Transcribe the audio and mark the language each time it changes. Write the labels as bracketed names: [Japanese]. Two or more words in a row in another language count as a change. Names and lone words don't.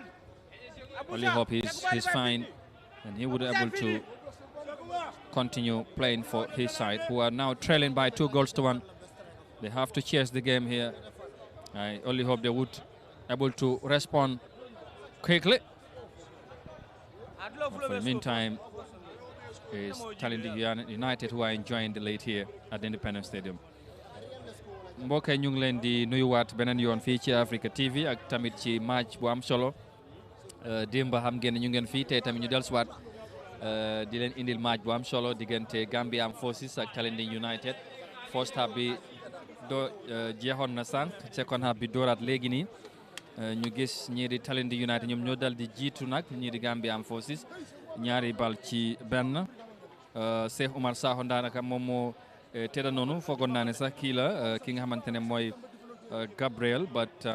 [English] Only hope he's fine and he would be able to continue playing for his side, who are now trailing by 2-1. They have to chase the game here. I only hope they would able to respond quickly. For the meantime, is Talinding United who are enjoying the lead here at the Independence Stadium. [Wolof] mbokk yi ñu ngi leen di nuyuwaat beneen yoon fii ci Africa TV ak tamit ci match bu am solo démb xam ngeen ñu ngeen fii tey tamit ñu dellusiwaat di leen indil match bu am solo diggante Gambia Armed Forces ak Talinding United. [English] First half [Wolof] bi do jeexoon na sànq [English] second half [Wolof] bi dooraat léegi nii ñu gis ñii di Talinding United ñoom ñoo dal di jiitu nag ñii di Gambia Armed Forces ñaari bal ci benn Cheikh Oumar Sakho daanaka moom moo tëdda noonu foogoon naa ne sax kii la ki nga xamante ne mooy Gabriel but